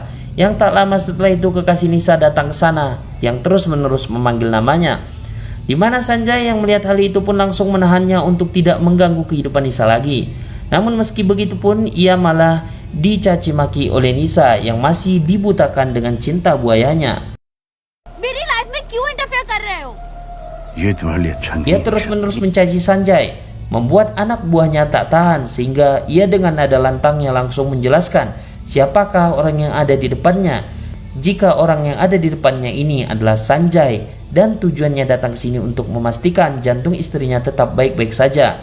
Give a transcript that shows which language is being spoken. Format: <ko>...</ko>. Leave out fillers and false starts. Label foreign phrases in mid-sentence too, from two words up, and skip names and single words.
<id>Yang tak lama setelah itu kekasih Nisa datang ke sana yang terus-menerus memanggil namanya. Di mana Sanjay yang melihat hal itu pun langsung menahannya untuk tidak mengganggu kehidupan Nisa lagi. Namun meski begitu pun ia malah dicaci maki oleh Nisa yang masih dibutakan dengan cinta buayanya.</id> <hi>मेरी लाइफ में क्यों इंटरफेयर कर रहे हो? ये तुम्हारे लिए अच्छा नहीं</hi> <id>Ia terus-menerus mencaci Sanjay, membuat anak buahnya tak tahan sehingga ia dengan nada lantangnya langsung menjelaskan siapakah orang yang ada di depannya. Jika orang yang ada di depannya ini adalah Sanjay dan tujuannya datang ke sini untuk memastikan jantung istrinya tetap baik-baik saja.</id>